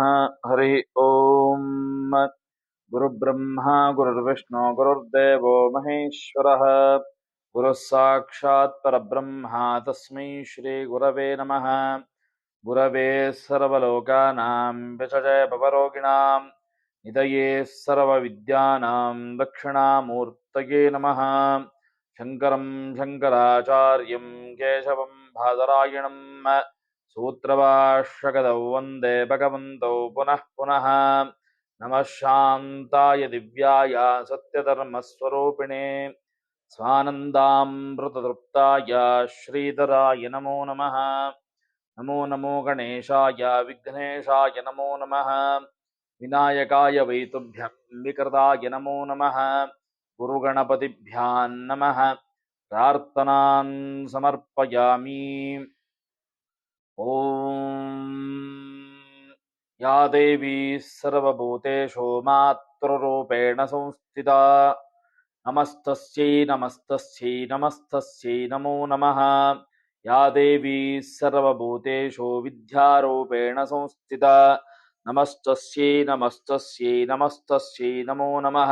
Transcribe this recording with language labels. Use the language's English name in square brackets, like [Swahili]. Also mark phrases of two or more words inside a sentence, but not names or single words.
[Sanskrit] ಹರಿ ಓಂ. ಗುರುಬ್ರಹ್ಮ ಗುರುರ್ವಿಷ್ಣು ಗುರುರ್ದೇವೋ ಮಹೇಶ್ವರಃ. ಗುರುಃ ಸಾಕ್ಷಾತ್ ಪರಬ್ರಹ್ಮ ತಸ್ಮೈ ಶ್ರೀ ಗುರವೇ ನಮಃ. ಗುರವೇ ಸರ್ವಲೋಕಾನಾಂ ವಿಷಜೇ ಭವರೋಗಿಣಾಂ ನಿಧಯೇ ಸರ್ವವಿದ್ಯಾನಾಂ ದಕ್ಷಿಣಾಮೂರ್ತಯೇ ನಮಃ. ಶಂಕರಂ ಶಂಕರಾಚಾರ್ಯಂ ಕೇಶವಂ ಬಾದರಾಯಣಂ ಸೂತ್ರಭಾಷ್ಯಕೃತೌ ವಂದೇ ಭಗವಂತೌ ಪುನಃ ಪುನಃ. ನಮಃ ಶಾಂತಾಯ ದಿವ್ಯಾಯ ಸತ್ಯಧರ್ಮಸ್ವರೂಪಿಣೇ ಸ್ವಾನಂದಾಮೃತತೃಪ್ತಾಯ ಶ್ರೀಧರಾಯ ನಮೋ ನಮಃ. ನಮೋ ನಮೋ ಗಣೇಶಾಯ ವಿಘ್ನೇಶಾಯ ನಮೋ ನಮಃ. ವಿನಾಯಕಾಯ ವೈತುಭ್ಯಂ ವಿಕೃತಾಯ ನಮೋ ನಮಃ. ಗುರುಗಣಪತಿಭ್ಯಾಂ ನಮಃ. ಪ್ರಾರ್ಥನಾನ್ ಸಮರ್ಪಯಾಮಿ. ಓಂ ಯಾ ದೇವಿ ಸರ್ವಭೂತೇಷು ಮಾತೃರೂಪೇಣ ಸಂಸ್ಥಿತಾ ನಮಸ್ತಸ್ಯೈ ನಮಸ್ತಸ್ಯೈ ನಮಸ್ತಸ್ಯೈ ನಮೋ ನಮಃ. ಯಾ ದೇವಿ ಸರ್ವಭೂತೇಷು ವಿದ್ಯಾರೂಪೇಣ ಸಂಸ್ಥಿತಾ ನಮಸ್ತಸ್ಯೈ ನಮಸ್ತಸ್ಯೈ ನಮಸ್ತಸ್ಯೈ ನಮೋ ನಮಃ.